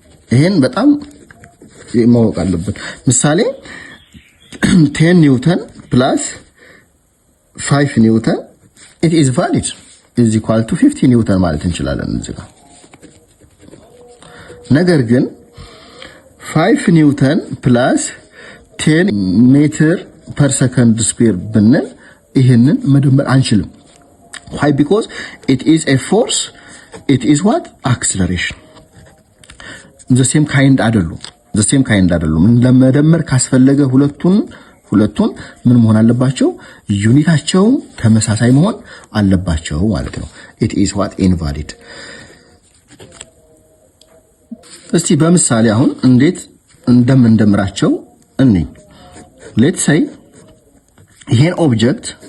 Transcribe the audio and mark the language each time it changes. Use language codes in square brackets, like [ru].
[am] ይሄን በጣም ማወቅ አለብን። ምሳሌ 10 ኒውተን plus 5 ኒውተን [en] it is valid is equal to [am] 50 ኒውተን ማለት እንችላለን እዚህ ጋር። ነገር ግን 5 ኒውተን plus 10 ሜትር ፐር ሰከንድ ስኩዌር ብንል ይሄንን መደመር አንችልም። [en] why? because it is a force, it is what? acceleration. the same kind [am] አይደሉም። ለመደመር ካስፈለገ ሁለቱን ምን መሆን አለባቸው? ዩኒታቸው ተመሳሳይ መሆን አለባቸው ማለት ነው። [en] it is what? [am] invalid። እስቲ በምሳሌ አሁን እንዴት እንደምንደምራቸው እንይ። [en] let's say [am] ይሄን ኦብጀክት